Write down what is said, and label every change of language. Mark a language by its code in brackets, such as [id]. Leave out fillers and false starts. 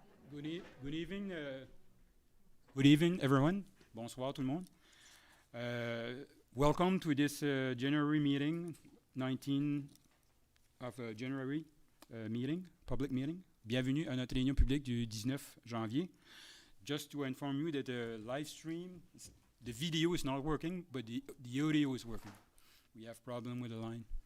[en] Julia. Good evening. Good evening, everyone. [fr] Bonsoir, tout le monde. [en] Welcome to this January meeting, 19 of January meeting, public meeting. [fr] Bienvenue à notre réunion publique du 19 janvier. [en] Just to inform you that the live stream, the video is not working, but the audio is working. We have problem with the line.